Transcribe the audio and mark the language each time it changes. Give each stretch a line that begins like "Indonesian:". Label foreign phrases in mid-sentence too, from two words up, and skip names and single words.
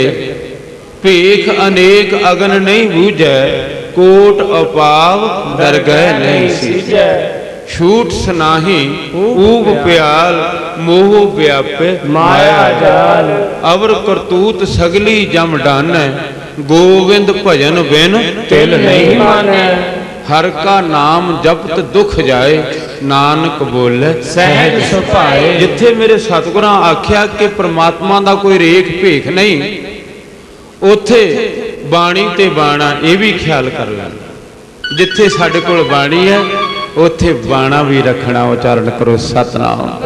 Punjabi: ਭੇਖ ਅਨੇਕ ਅਗਨ ਨਹੀਂ ਬੂਝੈ, ਕੋਟ ਅਪਾਵ ਦਰਗਹਿ ਨਹੀਂ ਸੀਜੈ। ਛੂਟ ਸੁਨਾਹੀ ਊਬ ਪਿਆਲ, ਮੋਹ ਵਿਆਪੇ ਮਾਇਆ ਜਾਲ। ਅਵਰ ਕਰਤੂਤ ਸਗਲੀ ਜਮ ਡਾਨੈ, ਗੋਵਿੰਦ ਭਜਨ ਬਿਨ ਤਿਲ ਨਹੀਂ ਮਾਨੈ। ਹਰਿ ਕਾ ਨਾਮ ਜਪਤ ਦੁਖ ਜਾਏ, ਨਾਨਕ ਬੋਲੇ ਸਹਜ ਸੁਭਾਏ। ਜਿਥੇ ਮੇਰੇ ਸਤਿਗੁਰਾਂ ਆਖਿਆ ਕਿ ਪਰਮਾਤਮਾ ਕਾ ਕੋਈ ਰੇਖ ਭੇਖ ਨਹੀਂ, ਉਥੇ ਬਾਣੀ ਤੇ ਬਾਣਾ ਯੇ ਭੀ ਖਿਆਲ ਕਰ ਲੇਨਾ। ਜਿਥੇ ਸਾਡੇ ਕੋਲ ਬਾਣੀ ਹੈ ਉਥੇ ਬਾਣਾ ਭੀ ਰਖਨਾ। ਉਚਾਰਣ ਕਰੋ ਸਤਿਨਾਮ।